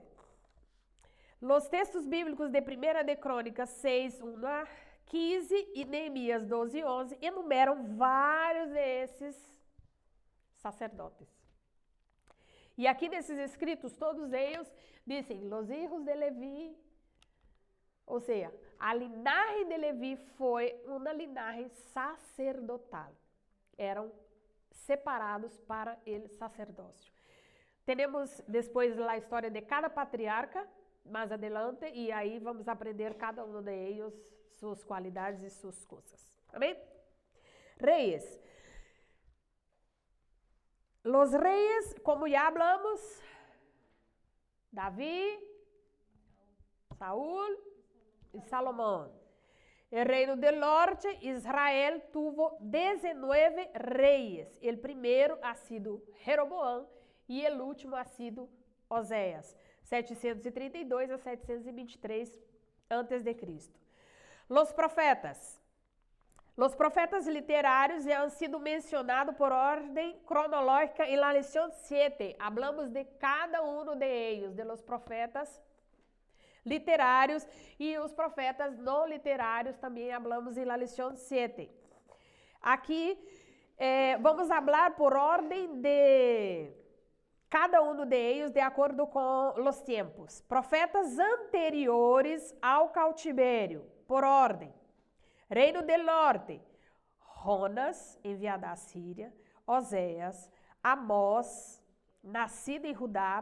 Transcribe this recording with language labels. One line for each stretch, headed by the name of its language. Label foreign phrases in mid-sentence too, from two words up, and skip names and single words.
Spanish: Los textos bíblicos
Portuguese: de 1 de Crônicas 6, 1 a 15 e Neemias 12, 11 enumeram vários desses sacerdotes. E aqui nesses escritos, todos eles dizem,
Spanish: los hijos de Levi,
Portuguese: ou seja, a linhagem de Levi foi uma linhagem sacerdotal. Eram separados para o sacerdócio. Temos depois a história de cada patriarca, mais adelante, e aí vamos aprender cada um deles, suas qualidades e suas coisas. Amém? Reis. Los reis, como já falamos, Davi, Saúl e Salomão.
Spanish: El reino del norte, Israel tuvo 19 reyes. El primero ha sido Jeroboam y el último ha sido Oséias, 732 a 723 antes de Cristo. Los profetas. Los profetas literários han sido mencionados por
Portuguese: ordem cronológica em
Spanish: la lição 7. Hablamos de cada um de ellos, de los profetas literários
Portuguese: e os profetas não literários também
Spanish: hablamos em la lição 7.
Portuguese: Aqui vamos falar por ordem de cada um
Spanish: de ellos
Portuguese: de acordo com os tempos. Profetas anteriores ao cautiverio, por ordem.
Spanish: Reino del Norte,
Portuguese: Jonas, enviado à Síria, Oséias, Amós, nascido em Judá,